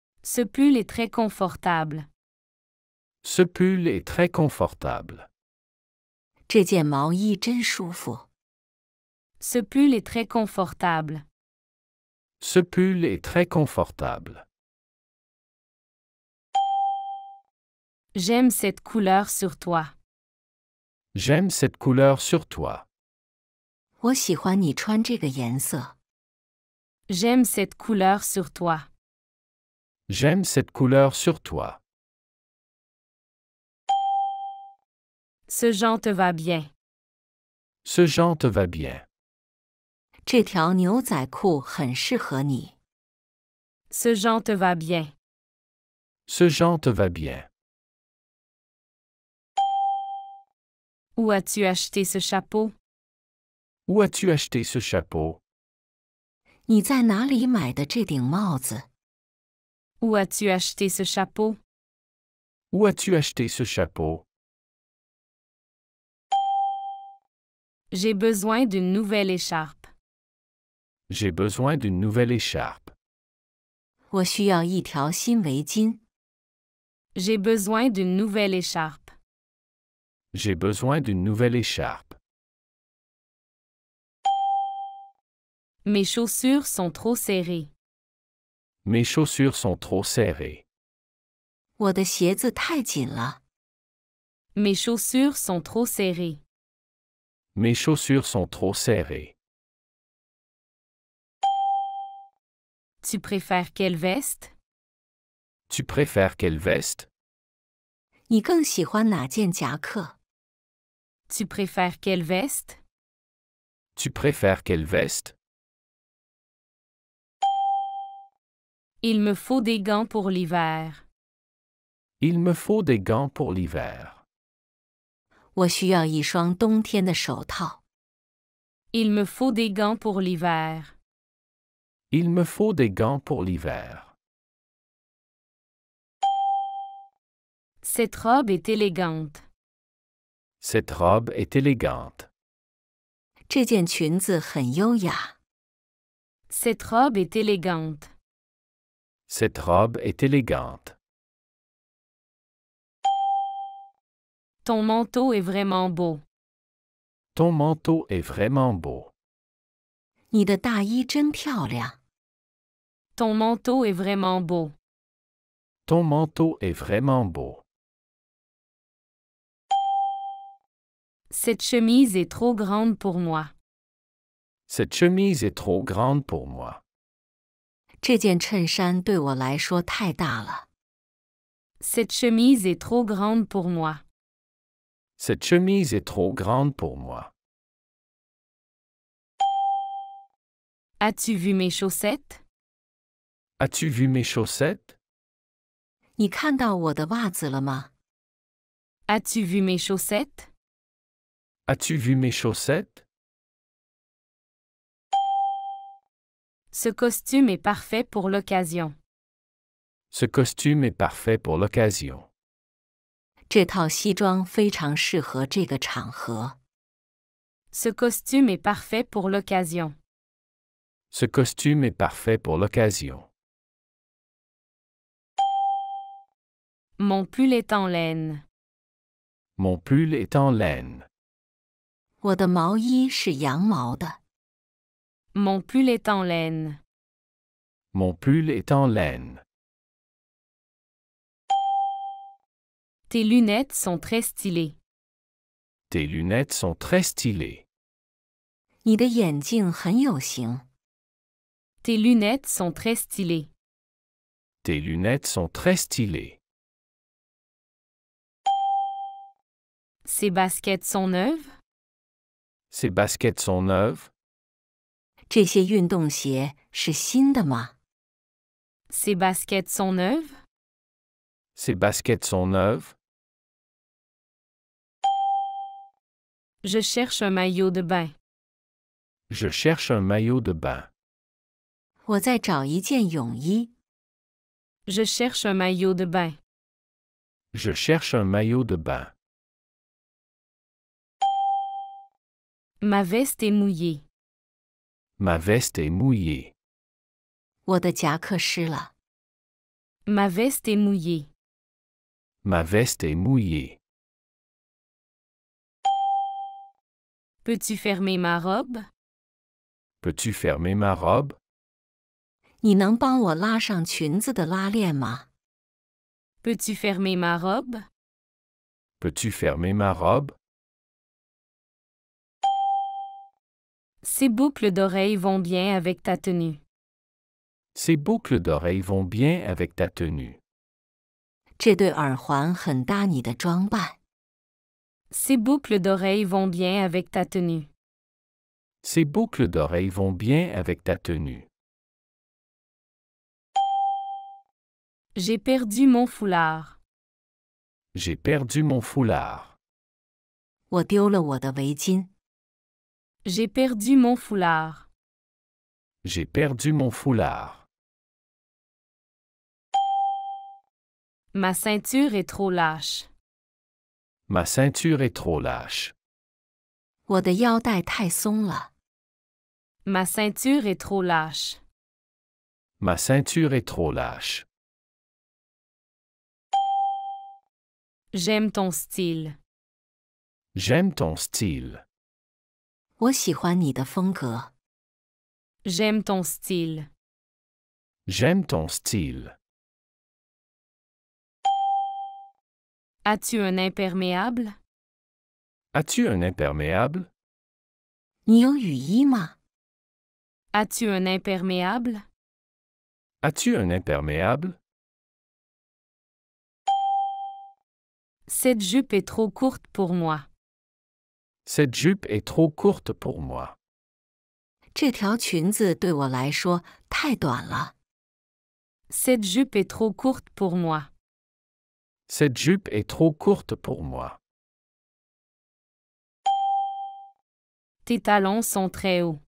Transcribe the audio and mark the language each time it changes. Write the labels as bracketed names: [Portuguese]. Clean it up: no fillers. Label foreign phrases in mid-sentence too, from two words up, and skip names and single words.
[French] Ce pull est très confortable. Ce pull est très confortable. [Chinese] 这件毛衣真舒服。 [French] Ce pull est très confortable. Ce pull est très confortable. J'aime cette couleur sur toi. J'aime cette couleur sur toi. [Chinese] 我喜欢你穿这个颜色。 [French] J'aime cette couleur sur toi. J'aime cette couleur sur toi. Ce genre te va bien. Ce genre te va bien. [Chinese] 这条牛仔裤很适合你。 [French] Ce genre te va bien. Ce genre te va bien. Où as-tu acheté ce chapeau? Où as-tu acheté ce chapeau? [Chinese] 你在哪里买的这顶帽子？ [French] Où as-tu acheté ce chapeau? Où as-tu acheté ce chapeau? J'ai besoin d'une nouvelle écharpe. J'ai besoin d'une nouvelle écharpe. [Chinese] 我需要一条新围巾。 [French] J'ai besoin d'une nouvelle écharpe. J'ai besoin d'une nouvelle écharpe. Mes chaussures sont trop serrées. Mes chaussures sont trop serrées. [Chinese] 我的鞋子太紧了。 [French] Mes chaussures sont trop serrées. Mes chaussures sont trop serrées. Tu préfères quelle veste? Tu préfères quelle veste? [Chinese] 你更喜欢哪件夹克？ [French] Tu préfères quelle veste? Tu préfères quelle veste? Il me faut des gants pour l'hiver. Il me faut des gants pour l'hiver. [Chinese] 我需要一双冬天的手套。 [French] Il me faut des gants pour l'hiver. Il me faut des gants pour l'hiver. Cette robe est élégante. Cette robe est élégante. [Chinese] 这件裙子很优雅。 [French] Cette robe est élégante. Cette robe est élégante. Ton manteau est vraiment beau. Ton manteau est vraiment beau. [Chinese] 你的大衣真漂亮。 [French] Ton manteau est vraiment beau. Ton manteau est vraiment beau. Cette chemise est trop grande pour moi. Cette chemise est trop grande pour moi. [Chinese] 这件衬衫对我来说太大了。 [French] Cette chemise est trop grande pour moi. Cette chemise est trop grande pour moi. As-tu vu mes chaussettes? As-tu vu mes chaussettes? [Chinese] 你看到我的袜子了吗？ [French] As-tu vu mes chaussettes? As-tu vu mes chaussettes? Ce costume est parfait pour l'occasion. Ce costume est parfait pour l'occasion. [Chinese] 这套西装非常适合这个场合。 [French] Ce costume est parfait pour l'occasion. Ce costume est parfait pour l'occasion. Mon pull est en laine. Mon pull est en laine. [Chinese] 我的毛衣是羊毛的。 [French] Mon pull est en laine. Mon pull est en laine. Tes lunettes sont très stylées. Tes lunettes sont très stylées. [Chinese] 你的眼镜很有型。 [French] Tes lunettes sont très stylées. Tes lunettes sont très stylées. Ces baskets sont neuves? Ces baskets sont neuves? [Chinese] 这些运动鞋是新的吗？ [French] Ces baskets sont neuves? Ces baskets sont neuves? Je cherche un maillot de bain. Je cherche un maillot de bain. [Chinese] 我在找一件泳衣。 [French] Je cherche un maillot de bain. Je cherche un maillot de bain. Ma veste est mouillée. Ma veste est mouillée. [Chinese] 我的夹克湿了。 [French] Ma veste est mouillée. Ma veste est mouillée. Peux-tu fermer ma robe? Peux-tu fermer ma robe? [Chinese] 你能帮我拉上裙子的拉链吗？ [French] Peux-tu fermer ma robe? Peux-tu fermer ma robe? Ces boucles d'oreilles vont bien avec ta tenue. Ces boucles d'oreilles vont bien avec ta tenue. [Chinese] 这对耳环很搭你的装扮。 [French] Ces boucles d'oreilles vont bien avec ta tenue. Ces boucles d'oreilles vont bien avec ta tenue. J'ai perdu mon foulard. J'ai perdu mon foulard. [Chinese] 我丢了我的围巾。 [French] J'ai perdu mon foulard. J'ai perdu mon foulard. Ma ceinture est trop lâche. Ma ceinture est trop lâche. [Chinese] 我的腰带太松了。 [French] Ma ceinture est trop lâche. Ma ceinture est trop lâche. J'aime ton style. J'aime ton style. [Chinese] 我喜欢你的风格。 [French] J'aime ton style. J'aime ton style. As-tu un imperméable? As-tu un imperméable? [Chinese] 你有雨衣吗？ [French] As-tu un imperméable? As-tu un imperméable? Cette jupe est trop courte pour moi. Cette jupe est trop courte pour moi. [Chinese] 这条裙子对我来说太短了。 [French] Cette jupe est trop courte pour moi. Cette jupe est trop courte pour moi. Tes talons sont très hauts.